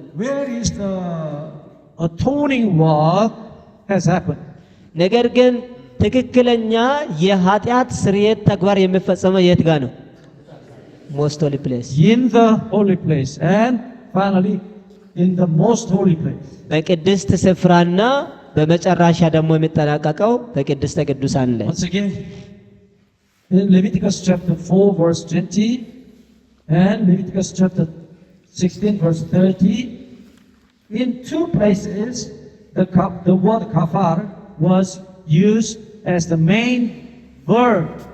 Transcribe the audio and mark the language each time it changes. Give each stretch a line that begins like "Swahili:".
English: where is the atoning work has happened?
Amharic: ነገር ግን ትክክለኛ የኃጢአት ስርየት ተግባር የሚፈጸመው የት ጋር ነው?
English: most holy place። In the holy place, and finally in the most holy place.
Amharic: በቅድስት ስፍራና በመጨረሻ ደግሞ የሚጠናቀቀው በቅድስተ ቅዱሳን ላይ።
English: Once again, in Leviticus chapter 4 verse 20 and Leviticus chapter 16 verse 30, in two places the word kafar was used as the main verb.